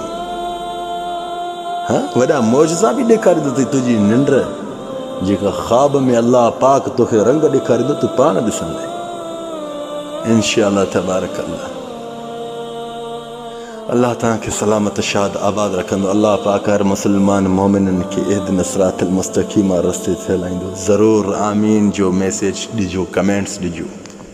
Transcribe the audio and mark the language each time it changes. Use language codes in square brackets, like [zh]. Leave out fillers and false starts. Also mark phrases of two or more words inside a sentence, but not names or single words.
[sd] हाँ, वॾा मौजज़ा बि ॾेखारींदो अथई। तुंहिंजी निंड जेका ख़्वाब में अल्लाह पाक तोखे रंग ॾेखारींदो, तूं पाण ॾिसंदे [ar] إن شاء الله تبارك الله. [sd] अल्लाह तव्हांखे सलामत शाद आबाद रखंदो। अल्लाह पाक हर मुसलमान मोमिनन खे [ar] اهدنا الصراط المستقيم [sd] रस्ते ते हलाईंदो। ज़रूर आमीन जो मैसेज ॾिजो, कमेंट्स ॾिजो।